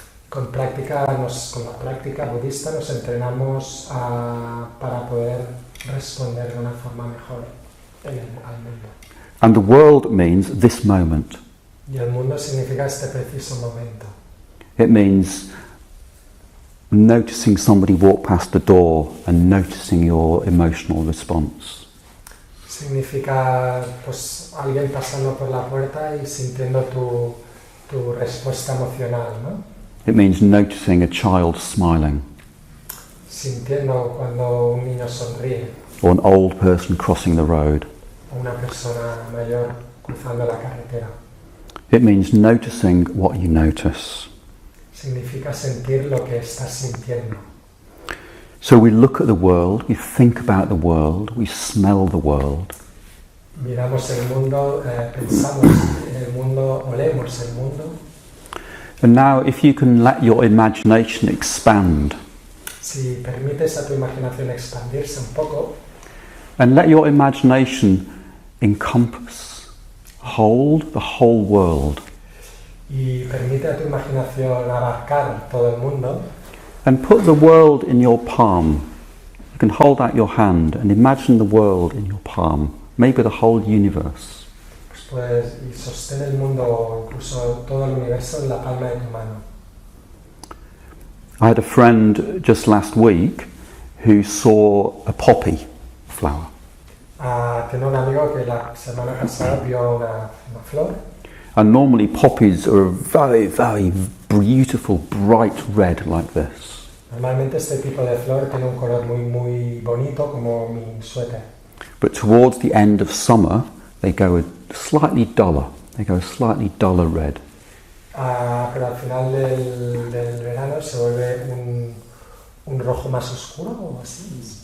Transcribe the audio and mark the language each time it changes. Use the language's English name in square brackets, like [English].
[Spanish] Con la práctica budista nos entrenamos para poder responder de una forma mejor al mundo. [English] And the world means this moment. [Spanish] Y el mundo significa este preciso momento. [English] It means noticing somebody walk past the door and noticing your emotional response. [Spanish] Significa pues alguien pasando por la puerta y sintiendo tu respuesta emocional, ¿no? [English] It means noticing a child smiling, [Spanish] Sintiendo cuando un niño sonríe [English] or an old person crossing the road. [Spanish] o una persona mayor cruzando la carretera. [English] It means noticing what you notice. [Spanish] Significa sentir lo que estás sintiendo. [English] So we look at the world, we think about the world, we smell the world. [Spanish] Miramos el mundo, pensamos en el mundo, olemos el mundo. [English] And now if you can let your imagination expand [Spanish] Si permites a tu imaginación expandirse un poco [English] and let your imagination encompass, hold the whole world [Spanish] y permite a tu imaginación abarcar todo el mundo, [English] and put the world in your palm. You can hold out your hand and imagine the world in your palm, maybe the whole universe. [Spanish] y sostén el mundo o incluso todo el universo en la palma de tu mano. [English] I had a friend just last week who saw a poppy flower. [Spanish] Tengo un amigo que la semana pasada vio una flor. [English] And normally poppies are a very, very beautiful, bright red like this. [Spanish] Normalmente este tipo de flor tiene un color muy, muy bonito como mi suéter. [English] But towards the end of summer, they go slightly duller. They go a slightly duller red. [Spanish] Pero al final del verano se vuelve un rojo más oscuro o así.